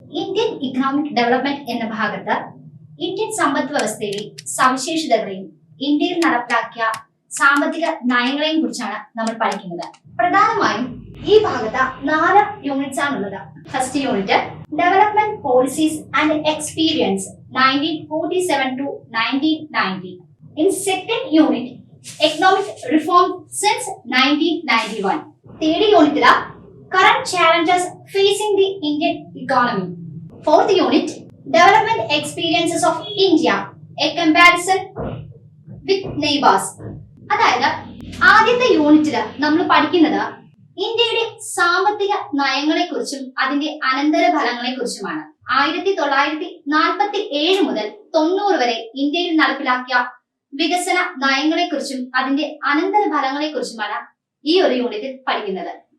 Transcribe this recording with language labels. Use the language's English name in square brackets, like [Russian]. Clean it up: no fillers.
[Malayalam] Indian economic development എന്ന ഭാഗത്ത് Indian സമ്പദ് വ്യവസ്ഥയിലെ സവിശേഷതകളെയും ഇന്ത്യയിൽ നടപ്പിലാക്കിയ സാമ്പത്തിക നയങ്ങളെയും കുറിച്ചാണ് നമ്മൾ പഠിക്കുന്നത്. പ്രധാനമായും ഈ ഭാഗത്ത് 4 യൂണിറ്റ്സ് ആണുള്ളത്. [English] First unit development policies and experience 1947 to 1990. In second unit economic reform since 1991. Third unit current challenges facing the Indian economy. Fourth unit development experiences of India, a comparison with neighbors. [Malayalam] അതായത് ആദ്യത്തെ യൂണിറ്റിൽ നമ്മൾ പഠിക്കുന്നത് ഇന്ത്യയുടെ സാമ്പത്തിക നയങ്ങളെ കുറിച്ചും അതിന്റെ അനന്തര ഫലങ്ങളെ കുറിച്ചുമാണ്. 1947 മുതൽ 90 വരെ ഇന്ത്യയിൽ നടപ്പിലാക്കിയ വികസന നയങ്ങളെ കുറിച്ചും അതിന്റെ അനന്തര ഫലങ്ങളെ കുറിച്ചുമാണ് ഈ ഒരു യൂണിറ്റിൽ പഠിക്കുന്നത്.